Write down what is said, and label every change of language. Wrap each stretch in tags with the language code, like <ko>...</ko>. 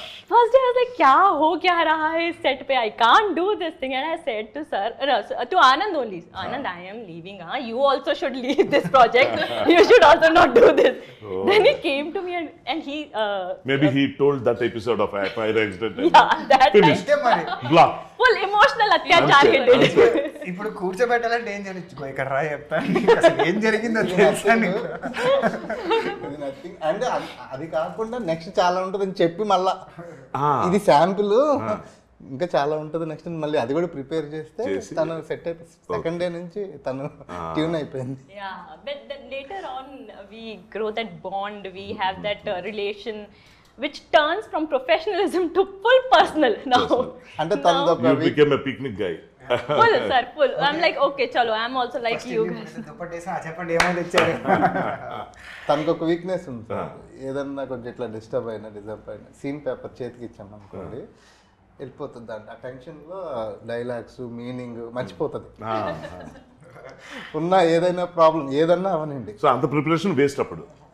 <en>First day I was like</en> <hi>क्या हो क्या रहा है इस set पे,</hi> <en>I can't do this thing and I said to sir, to Anand only, Anand I am leaving, you also should leave this project, you should also not do this. Then he came to me and he Maybe he told that episode of fire accident. yeah, that Finished.</en> <te>అంతే మరి.</te> <en>Block. full emotional atyachar he did.</en> <te>ఇప్పుడు కూర్చోబెట్టాలంటే ఏం చేయొచ్చు, ఇక్కడ రా చెప్తాను నీకు అసలు ఏం జరిగిందో తెలుసా నీకు. ఇది nothing. అంటే అది కాకుండా నెక్స్ట్ చాలా ఉంటుందని చెప్పి మళ్ళా ఇది శాంపుల్ ఇంకా చాలా ఉంటుంది నెక్స్ట్ మళ్ళీ అది కూడా ప్రిపేర్ చేస్తే తను సెట్ అయిపోయి సెకండ్ డే నుంచి తను ట్యూన్ అయిపోయింది.</te> <en>Yeah, but then later on we grow that bond, we have that relation which turns from professionalism to full personal now.</en> <te>అంటే తనది ఒక</te> <en>You became a picnic guy. Full sir, full. I'm like okay, chalo, I'm also like you guys.</en> <te>దుప్పట్టేసి చెప్పండి ఏమైనా తెచ్చారు. తనకు ఒక weakness ఉంది sir. ఏదన్నా కొంచెం ఇట్లా డిస్టర్బ్ అయినా సీన్ పేపర్ చేతికి ఇచ్చాం అనుకోండి వెళ్ళిపోతుంది అంట. ఆ టెన్షన్లో డైలాగ్స్ మీనింగ్ మర్చిపోతుంది. ఉన్న ఏదైనా ప్రాబ్లం ఏదన్నా అవనండి. సో అంత ప్రిపరేషన్ వేస్ట్ అప్పుడు.</te>